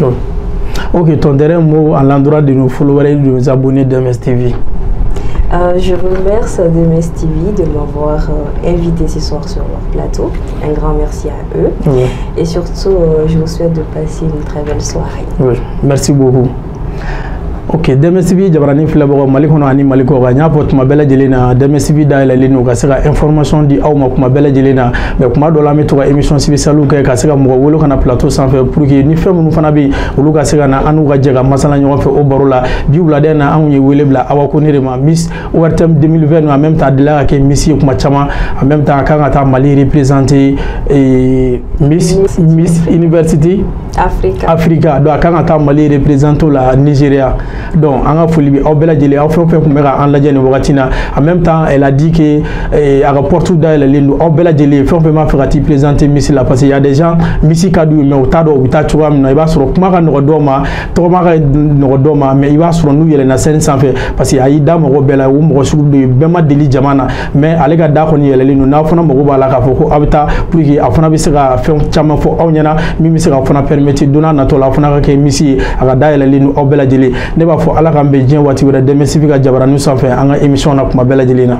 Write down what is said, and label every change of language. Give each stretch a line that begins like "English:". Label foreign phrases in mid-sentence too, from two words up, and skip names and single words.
French: Ok, ton dernier mot à l'endroit de nos followers et de nos abonnés de MSTV. Je remercie DMS TV de m'avoir invité ce soir sur leur plateau. Un grand merci à eux. Oui. Et surtout, je vous souhaite de passer une très belle soirée. Oui, merci beaucoup.
Bambara: Ok, DMSTV jabarani filabɔ Mali kɔnɔ ani Mali kɔ kan y'a fɔ tuma bɛɛ lajɛlen na DMSTV dayɛlɛlen don ka se ka information di aw ma kuma bɛɛ lajɛlen na mais kuma dɔ la an bɛ to ka
French: émission spéciale
Bambara: kɛ ka se ka mɔgɔ wele kana plateau sanfɛ
French: pour que
Bambara: ni fɛn minnu fana bɛ olu ka se ka na an n'u ka jɛ ka masala ɲɔgɔn fɛ o baro la bi wulada in na anw ye wele bila Awa Kone de ma Miss Ouertem 2020
French: en même temps
Bambara: delila ka kɛ Miss ye kuma caman
French: en même temps
Bambara: a kan ka taa Mali représenter Miss University Africa donc a kan ka taa Mali
French: représenter la Nigeria.
Bambara: Donc an ka foli bi aw bɛɛ lajɛlen aw fɛn fɛn kun bɛ ka an lajɛ nin wagati na
French: en même temps elle a dit que
Bambara: a ka porte dayɛlɛlen don aw bɛɛ lajɛlen fɛn fɛn b'a fɛ ka t'i présenter Miss la parce
French: que y a des gens
Bambara: Miss ka d'u ye mais u t'a dɔn u bɛ taa cogoya min na i b'a sɔrɔ kuma ka nɔgɔ dɔw ma tɔgɔma ka nɔgɔ dɔw ma mais i b'a sɔrɔ n'u yɛlɛnna scène sanfɛ
French: parce que
Bambara: a y'i da mɔgɔ bɛɛ la o mɔgɔ sugu de bɛɛ ma deli jama na mais ale ka da kɔni yɛlɛlen don n'aw fana mago b'a la k'a fɔ ko aw bɛ taa
French: pour que
Bambara: a fana bɛ se ka fɛn caman fɔ aw ɲɛna min bɛ se ka fana permettre don n'a nataw la a fana ka kɛ Miss ye a ka dayɛlɛlen don aw bɛɛ lajɛlen ne b'a fɔ ala k'an bɛn diɲɛ waati wɛrɛ DMS TV ka jabaranin sanfɛ an ka
French: émission na
Bambara: kuma bɛɛ lajɛlen na.